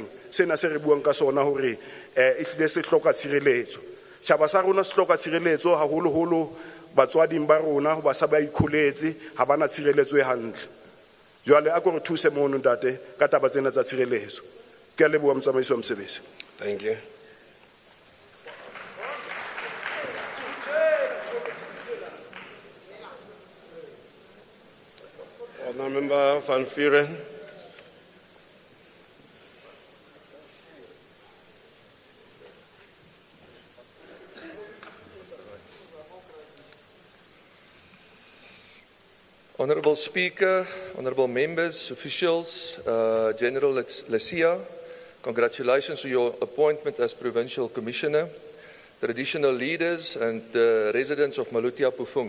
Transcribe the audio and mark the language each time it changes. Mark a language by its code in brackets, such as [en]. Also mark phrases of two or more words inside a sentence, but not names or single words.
[st] Sena se re buang ka sona hore e hlile se hloka tshireletso. Tjhaba sa rona se hloka tshireletso haholo batswading ba rona ho ba sa ba ikholetse ha bana tshireletso e hantle. Jwale a ko re thuse mono ntate ka taba tsena tsa tshireletso. Ke a leboha motsamaiso wa mosebetsi. [en] Thank you. Honourable Member van Vuren. Honourable Speaker, honourable members, officials, General Lesia, congratulations on your appointment as Provincial Commissioner, traditional leaders and residents of Malutia Pufung.